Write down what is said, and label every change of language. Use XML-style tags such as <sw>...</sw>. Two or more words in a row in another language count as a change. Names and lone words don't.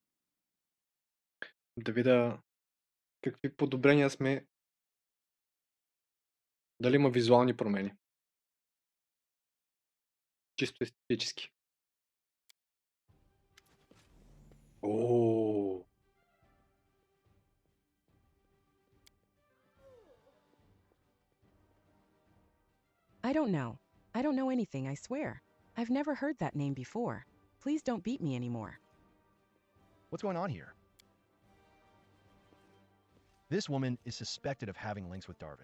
<bg>Да видя какви подобрения сме. Дали има визуални промени. Чисто естетически. Ооо.</bg> <en>I don't know. I don't know anything, I swear. I've never heard that name before. Please don't beat me anymore. What's going on here? This woman is suspected of having links with Darwin.</en>